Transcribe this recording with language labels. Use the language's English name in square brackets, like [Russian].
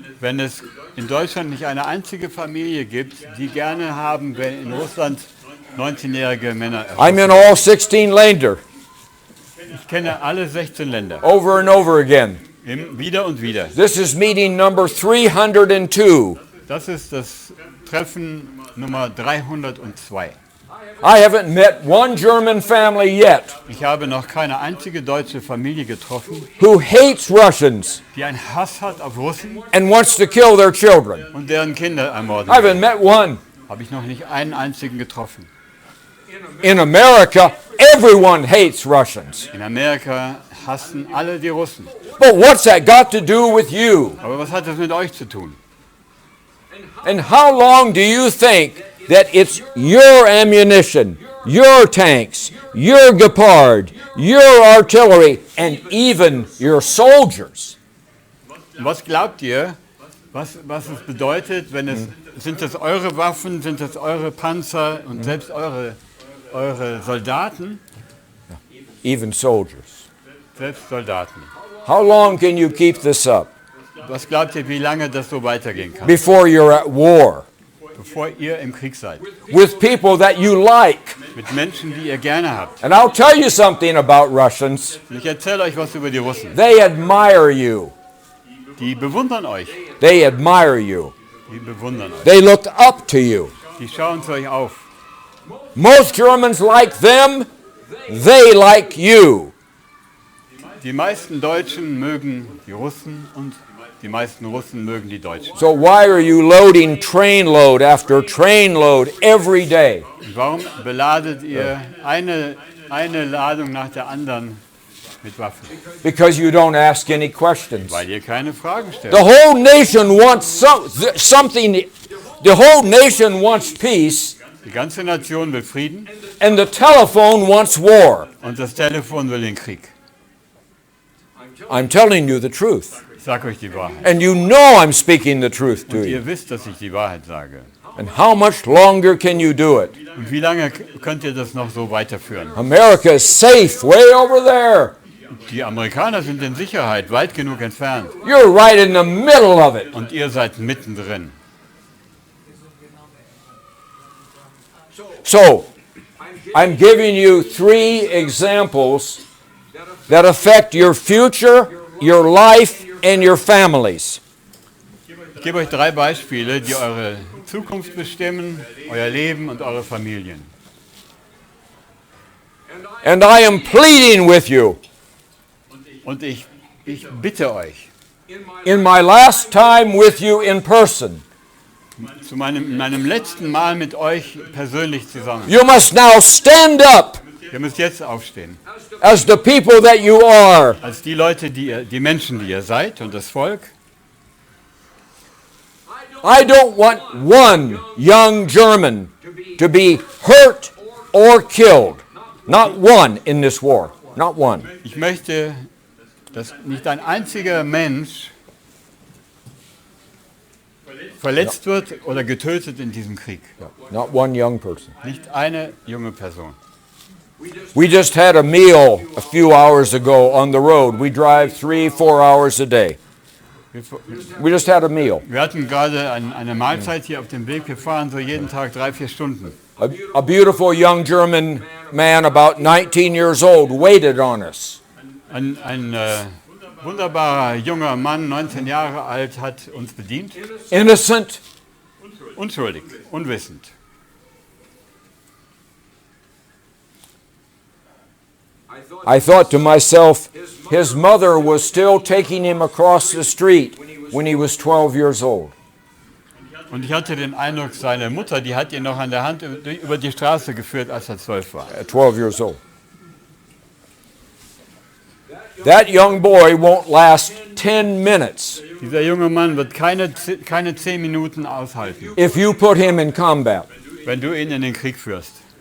[German] Wenn es in Deutschland nicht eine einzige Familie gibt, die gerne haben, wenn in Russland 19-jährige Männer [English] I'm in all 16 Länder, [German] Ich kenne alle 16 Länder. [English] over and over again. [German] Wieder und wieder. [English] This is meeting number 302. [German] Das ist das Treffen Nummer 302. [English] I haven't met one German family yet [German] Ich habe noch keine einzige deutsche Familie getroffen, [English] who hates Russians [German] die einen Hass hat auf Russen [English] and wants to kill their children. [German] und deren Kinder ermorden. [English] I haven't met one. [German] Habe ich noch nicht einen einzigen getroffen. [English] In America, everyone hates Russians. [German] In Amerika hassen alle die Russen. [English] But what's that got to do with you? [German] Aber was hat das mit euch zu tun? [English] And how long do you think that it's your ammunition, your tanks, your Gepard, your artillery, and even your soldiers? [German] Was glaubt ihr, was es bedeutet, wenn sind das eure Waffen, sind das eure Panzer und selbst eure Soldaten? [English] Even soldiers. [German] Selbst Soldaten. [English] How long can you keep this up [German] Was glaubt ihr, wie lange das so weitergehen kann, [English] before you're at war [German] bevor ihr im Krieg seid? [English] with people that you like? [German] Mit Menschen, die ihr gerne habt. [English] And I'll tell you something about Russians. [German] Und ich erzähle euch was über die Russen. [English] They admire you. [German] Die bewundern euch. [English] They admire you. [German] Die bewundern euch. [English] They look up to you. [German] Die schauen zu euch auf. [English] Most Germans like them. They like you. [German] Die meisten Deutschen mögen die Russen und die meisten Russen mögen die Deutschen. [English] So why are you loading trainload after trainload every day? [German] Und warum beladet ihr eine Ladung nach der anderen mit Waffen? [English] Because you don't ask any questions. [German] Weil ihr keine Fragen stellt. [English] The whole nation wants something. The whole nation wants peace, [German] Die ganze Nation will Frieden [English] and the telephone wants war. [German] und das Telefon will den Krieg. [English] I'm telling you the truth. [German] Ich sage euch die Wahrheit. [English] And you know I'm speaking the truth to [German] Und [English] you. [German] ihr wisst, dass ich die Wahrheit sage. [English] And how much longer can you do it? [German] Und wie lange könnt ihr das noch so weiterführen? [English] America is safe way over there. [German] Die Amerikaner sind in Sicherheit, weit genug entfernt. [English] You're right in the middle of it. [German] Und ihr seid mittendrin. [English] So, I'm giving you 3 examples that affect your future, your life, and your families. [German] Ich gebe euch 3 Beispiele, die eure Zukunft bestimmen, euer Leben und eure Familien. [English] And I am pleading with you. [German] Und ich bitte euch, [English] In my last time with you in person, [German] zu meinem letzten Mal mit euch persönlich zusammen. [English] you must now stand up [German] Ihr müsst jetzt aufstehen. [English] as the people that you are. [German] Als die Leute, die Menschen, die ihr seid und das Volk. [English] I don't want one young German to be hurt or killed. Not one in this war. Not one. [German] Ich möchte, dass nicht ein einziger Mensch verletzt wird oder getötet in diesem Krieg. [English] Not one young person. [German] Nicht eine junge Person. [English] We just had a meal a few hours ago on the road. We drive 3-4 hours a day. We just had a meal. [German] Wir hatten gerade eine Mahlzeit hier auf dem Weg. Wir fahren so jeden Tag 3-4 Stunden. [English] A beautiful young German man, about 19 years old, waited on us. [German] Ein wunderbarer junger Mann, 19 Jahre alt, hat uns bedient. [English] Innocent, [German] Unschuldig, unwissend. [English] I thought to myself, his mother was still taking him across the street when he was 12 years old. [German] Und ich hatte den Eindruck, seine Mutter, die hat ihn noch an der Hand über die Straße geführt, als er 12 war. [English] At 12 years old. That young boy won't last 10 minutes [German] Dieser junge Mann wird keine 10 Minuten aushalten, [English] if you put him in combat. [German] wenn du ihn in den Krieg führst.